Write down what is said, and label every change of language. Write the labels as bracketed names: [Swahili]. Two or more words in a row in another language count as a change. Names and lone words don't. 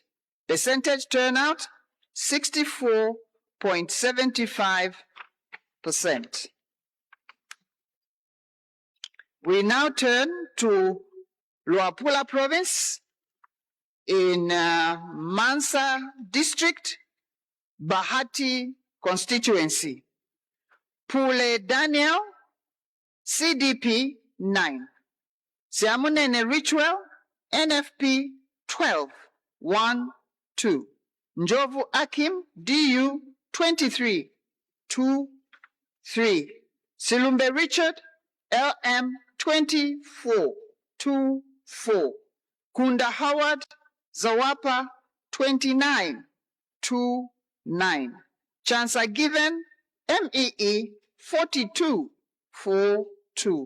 [English] Percentage turnout 64.75%. We now turn to Luapula Province in Mansa District, Bahati Constituency. Pule Daniel, CDP 9. Siamunene Ritual, NFP 12 1 2. Njovu Akim, DU 23 2 3. Silumbe Richard, LM 24 2 4. Kunda Howard, Zawapa 29 2 9. Chancellor Given, MEE 42 4 2.